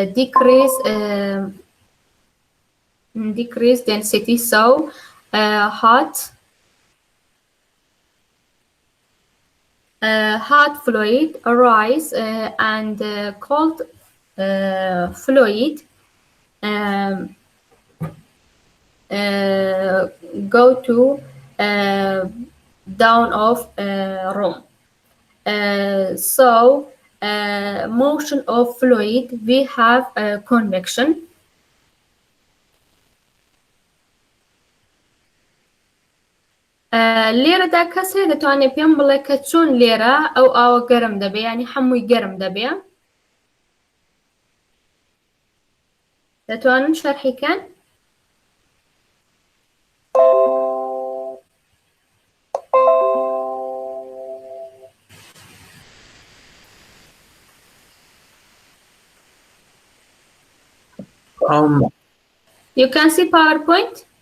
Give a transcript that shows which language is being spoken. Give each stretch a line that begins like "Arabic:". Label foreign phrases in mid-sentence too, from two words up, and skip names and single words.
English: decrease density, so hot fluid arise and cold fluid go to down of room. So motion of fluid, we have convection.
Central Kurdish: لێرە دا کەسێ دەتوانێت پێم بڵێ کە چۆن لێرە ئەو ئاوە گەرم دەبێ ینی هەمووی گەرم دەبێ دەتوانن شەرحیکەن
English: You can see PowerPoint?